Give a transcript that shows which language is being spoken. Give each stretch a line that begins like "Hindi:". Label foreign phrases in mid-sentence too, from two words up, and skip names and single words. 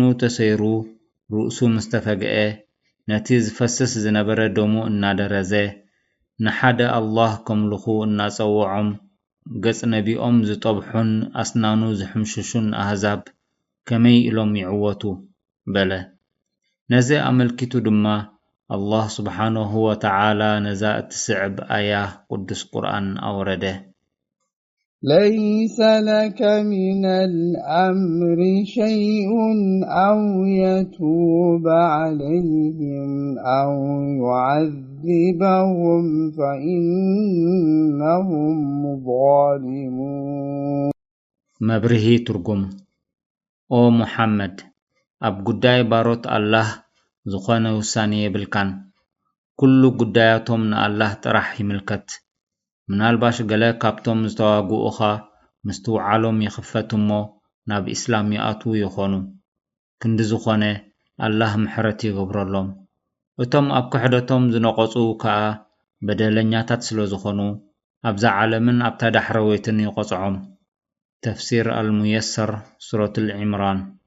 Tigrinya: ተሰይሩ ርእሱ ምስተፈግአ ነቲ ዝፈስስ ዝነበረ ደሙ እናደረዘ ንሓደ አላህ ከምልኹ እናጸውዖም ገጽ ነቢኦም ዝጠብሑን ኣስናኑ ዝሕምሽሹን ኣህዛብ ከመይ ኢሎም ይዕወቱ በለ። ነዚ ኣመልኪቱ ድማ አላህ ስብሓነሁ ወተዓላ ነዛ እትስዕብ ኣያ ቅዱስ ቁርኣን ኣውረደ።
Arabic: ليس لك من الأمر شيء أو يتوب عليهم أو يعذبهم فإنهم ظالمون
Tigrinya: መብርሂ ትርጉም ኦ ሙሐመድ ኣብ ጉዳይ ባሮት አላህ ዝኾነ ውሳኔ የብልካን። ኩሉ ጉዳያቶም ንአላህ ጥራሕ ይምልከት። ምናልባሽ ገለ ካብቶም ዝተዋግኡኻ ምስቲ ውዓሎም ይኽፈት እሞ ናብ ኢስላም ይኣትዉ ይኾኑ። ክንዲ ዝኾነ አላህ ምሕረት ይገብረሎም። እቶም ኣብ ክሕደቶም ዝነቐፁ ከዓ በደለኛታት ስለ ዝኾኑ ኣብዛ ዓለምን ኣብታ ዳሕረወይትን ይቖጽዖም። ተፍሲር አልሙየሰር ሱረቱል ዒምራን።